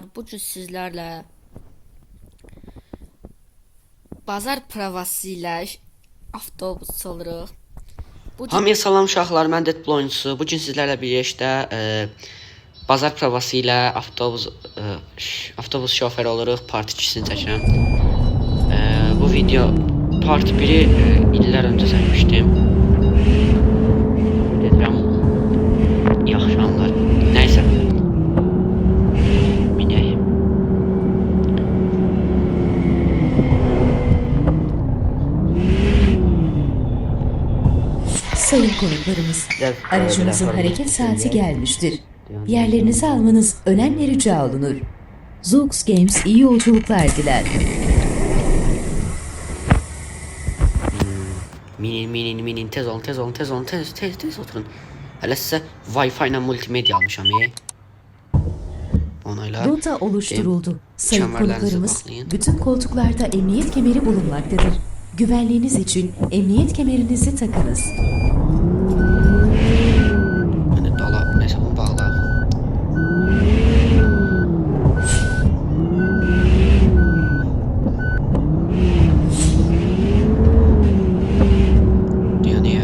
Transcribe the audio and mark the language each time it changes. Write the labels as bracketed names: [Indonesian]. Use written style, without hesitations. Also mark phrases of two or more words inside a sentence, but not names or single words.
[Azerbaijani] bugün sizlerle bazar provası ilə avtobus çalırıq. Hamıya salam uşaqlar, mən Deadpool oyuncusu. Bugün sizlərlə birlikdə bazar provası ilə avtobus şoförü oluruq. Part 2-sini çəkirəm. Bu video part 1-i illər öncə çəkmişdim. Dedim, yaxşı anlar. Nəysə. Minək. [Turkish] Sayın konuklarımız, aracınızın hareket saati gelmiştir. Yerlerinizi almanız önemli rica olunur. Zoox Games iyi yolculuklar diler. [Azerbaijani] Minin tez olun tez oturun. Hələ sizə Wi-Fi ilə multimedya almışam. [Turkish] Onayla. Rota oluşturuldu. Sayın kemerlerinizi konuklarımız, bağlayın. bütün koltuklarda emniyet kemeri bulunmaktadır. Güvenliğiniz için emniyet kemerinizi takınız. Hani dala neyse bunu bağla. Niye?